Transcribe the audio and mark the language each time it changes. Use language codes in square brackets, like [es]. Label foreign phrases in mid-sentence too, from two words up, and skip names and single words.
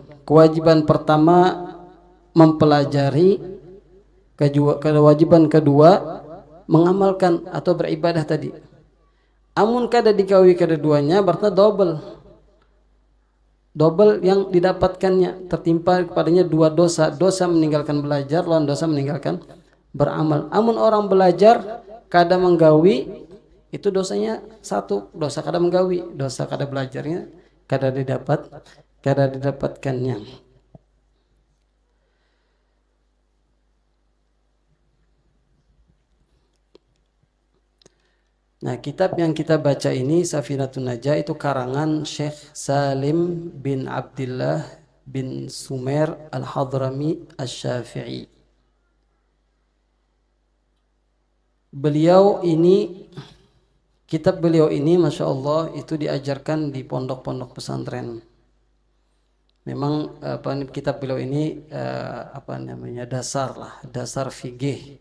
[id] Kewajiban pertama mempelajari, kewajiban kedua mengamalkan atau beribadah tadi. [bjn] Amun kada dikawi keduanya berarti double yang didapatkannya, tertimpa kepadanya dua dosa meninggalkan belajar lawan dosa meninggalkan beramal. Amun orang belajar kada menggawi, itu dosanya satu, dosa kada menggawi, dosa kada belajarnya kada didapatkannya. [id] Nah, kitab yang kita baca ini Safinatun Najah itu karangan Syekh Salim bin Abdullah bin Sumer Al-Hadrami Asy-Syafi'i. Kitab beliau ini [ar] Masya Allah [id] itu diajarkan di pondok-pondok pesantren. Memang kitab beliau ini dasar fikih.